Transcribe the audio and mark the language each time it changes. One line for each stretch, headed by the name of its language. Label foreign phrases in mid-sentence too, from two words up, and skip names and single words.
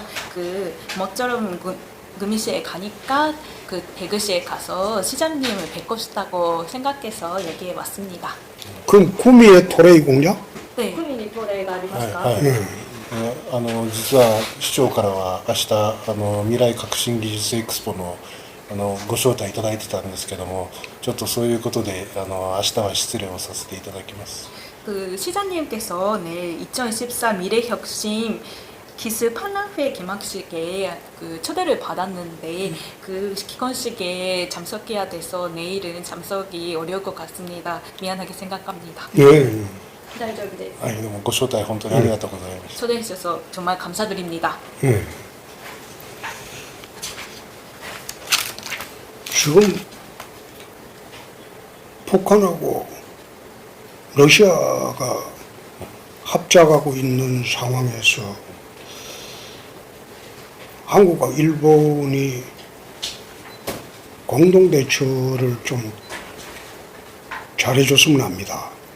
Korean: 그 모처럼 금이시에 가니까 그 대구시에 가서 시장님을 뵙고 싶다고 생각해서 여기에 왔습니다. 그럼 구미의 토레이 공장? 네. 금이 토레이가 ありますか?
Japanese: はい実は市長からは明日未来革新技術エクスポのご招待いただいてたんですけども、ちょっとそういうことで明日は失礼をさせていただきます。
Korean: 그 시장님께서 내일 2014 미래혁신 기술 판랑회 개막식에 그 초대를 받았는데 그 기권식에 참석해야 돼서 내일은 참석이 어려울 것 같습니다. 미안하게 생각합니다. 예.
Japanese: 大丈夫です。はい、どうもご招待本当にありがとうございました。
Korean: 초대해 주셔서 정말 감사드립니다. 예. 지금 북한하고 러시아가 합작하고 있는 상황에서 한국과 일본이 공동 대처를 좀 잘해줬으면 합니다.